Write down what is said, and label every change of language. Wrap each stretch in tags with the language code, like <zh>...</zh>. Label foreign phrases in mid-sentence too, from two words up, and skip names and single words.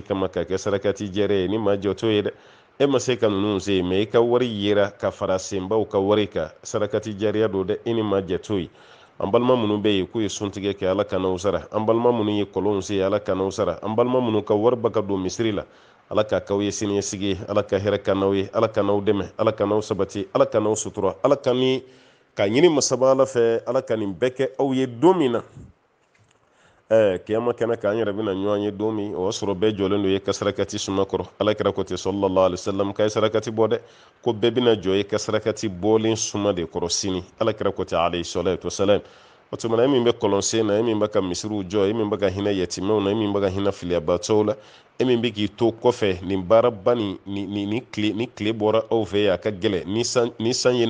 <bm>kama ka kɛ sarakati jɛrɛ ye ni maa jɛ t'o ye dɛ e ma se ka ninnu se mɛ i ka wari yera ka fara senbaw ka wari kan sarakati jɛriya don dɛ i ni maa jɛ t'o ye an balima minnu bɛ yen k'u ye suntigɛ kɛ ala kan'aw sara an balima minnu ye kolonw se ala kan'aw sara an balima minnu ka wari ba ka don misiri la ala ka k'aw ye siniɲɛsigi ye ala ka hɛrɛ ka n'aw ye ala ka n'aw dɛmɛ ala ka n'aw sabati ala ka n'aw sutura ala ka ni ka ɲini masaba ala fɛ ala ka nin bɛɛ kɛ aw ye don min na kiyama kɛnɛ kan an yɛrɛ bɛna ɲɔgɔn ye don min o y'a sɔrɔ bɛɛ jɔlen don ye ka sarakati suma kɔrɔ ala kɛra ko ten</bm> <ar>صلى الله عليه وسلم</ar> <bm>ka ye sarakati bɔ dɛ ko bɛɛ bɛna jɔ ye ka sarakati bɔlen suma de kɔrɔ sini ala kɛra ko ten</bm> <ar>عليه الصلاة والسلام</ar> <bm>o tuma na e min bɛ kɔlɔnsen na e min bɛ ka misiriw jɔ e min bɛ ka hinɛ yatimɛw na e min bɛ ka hinɛ filiyabatɔw la e min bɛ k'i to kɔfɛ nin baaraba ni tile bɔra aw fɛ yen a ka gɛlɛ ni san ye</bm>